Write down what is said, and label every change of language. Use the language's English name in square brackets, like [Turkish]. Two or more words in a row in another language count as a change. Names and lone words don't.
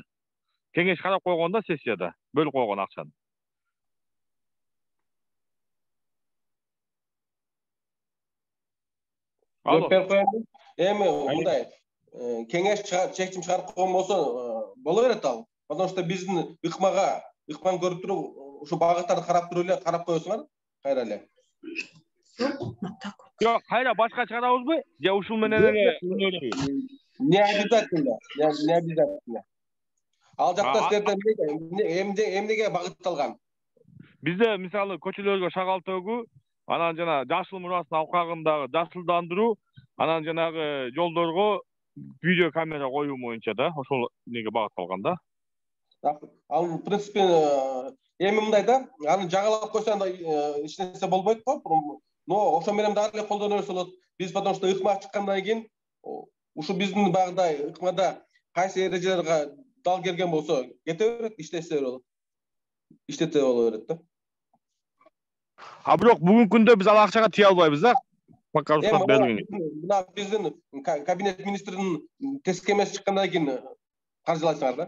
[Kyrgyz] Кеңеш карап койгон да сессияда, бөлүп койгон акчаны. Эми мындай кеңеш чечим чыгарып койгон болсо боло берет ал. [Russian] Потому что [Kyrgyz] биздин ыкманы көрүп туруп, ушу багыттарды карап туруп эле карап коесуңар кайра эле. Жок, кайра башка чыгарабызбы? Же ушул менен эле [Russian] Не обязательно. [Kyrgyz] Ал жакта силерден эмнеге багытталган? Бизде мисалы көчөлөргө шагал төгүү, анан жана жашыл мурастын алкагындагы жашылдандыруу, анан жанагы жолдорго видео камера коюу боюнча да, ошол неге багытталган да. Ал [Russian] в принципе [Kyrgyz] эми мындай да, аны жаңылап койсоң эч нерсе болбойт го. Но ошо менен дагы эле колдоно берсе болот. Биз [Russian] потому что [Kyrgyz] ыкма чыккандан кийин ушу биздин багыдай ыкмада кайсы эрежелерге дал келген болсо кете берет, иштесе болот. Иштете боло берет да. Бирок бүгүнкү күндө биз ал акчага тие албайбыз да. [Kazakh] Пока рұқсат бермейді. [Kyrgyz] Мына биздин кабинет министринин тескемеси чыккандан кийин каржылайсыңар да.